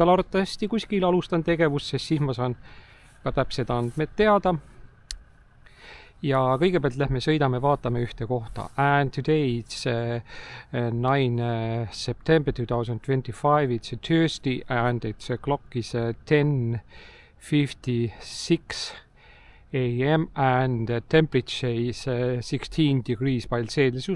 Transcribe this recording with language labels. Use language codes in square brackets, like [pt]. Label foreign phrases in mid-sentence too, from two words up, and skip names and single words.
[et] arvatavasti kuskil alustan tegevust, sest siis ma saan ka täpsed andmed teada. Ja kõigepealt lähme sõidame, vaatame ühte kohta. [en] And today it's 9 September 2025, it's a Tuesday and its clock is 10:56 a.m. and the temperature is 16 degrees by Celsius.